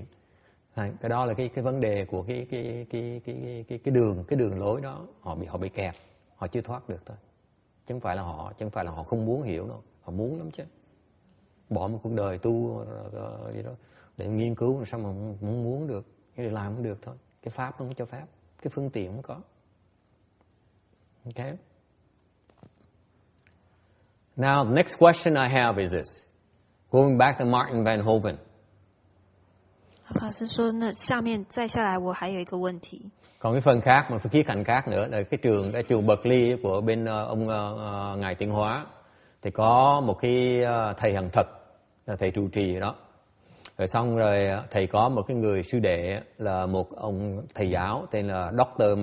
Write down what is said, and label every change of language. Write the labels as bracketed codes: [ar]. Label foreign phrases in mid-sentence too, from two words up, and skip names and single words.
[vi] Cái đó là cái vấn đề của cái đường lối đó, họ bị kẹt, họ chưa thoát được thôi. Chứ không phải là họ không muốn hiểu đâu, họ muốn lắm chứ. Bỏ một cuộc đời tu gì đó để nghiên cứu, sao mà muốn được, cái để làm không được thôi. Cái pháp nó không cho phép, cái phương tiện không có. [en] Okay. Now, the next question I have is this. Going back to Martin Van Hoven. [zh] 法师说，那再下来，我还有一个问题。 [vi] Còn cái phần khác, một cái khía cạnh khác nữa là cái trường Berkeley của bên ông ngài Tiến Hóa thì có một cái thầy Hằng Thật, là thầy trụ trì đó. Rồi xong rồi thầy có một cái người sư đệ là một ông thầy giáo tên là Dr.